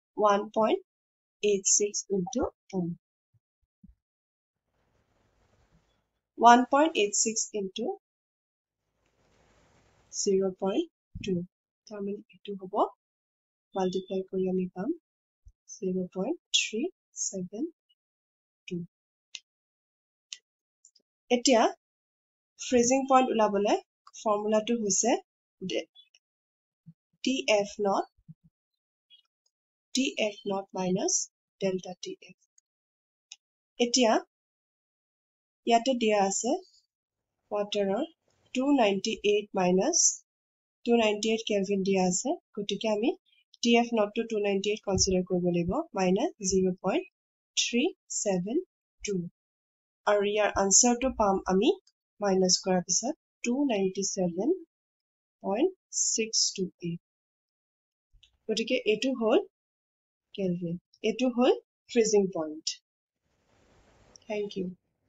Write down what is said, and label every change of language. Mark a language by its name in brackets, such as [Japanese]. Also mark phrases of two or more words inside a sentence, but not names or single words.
[Assamese] 1.86 ইনটু m 1.86 ইনটু 0.2 তাৰমানে এটো হ'ব multiply কৰি আমি পাম 0.372 এতিয়া [English] freezing point [Assamese] উলাবলে ফৰ্মুলাটো হৈছে [English] TF naught minus delta TF [Assamese] এতিয়া ইয়াতে দিয়া আছে waterৰ [English] 298 minus 298 Kelvin [Assamese] দিয়া আছে গতিকে আমি [English] TF naught [Assamese] to 298 consider কৰিব লাগিব minus 0.372 আৰু ইয়াৰ আনসাৰটো পাম আমি মাইনাস কৰাৰ পিছত 297.628 গতিকে এটো হল কেলভিন এটো হল [English] freezing point thank you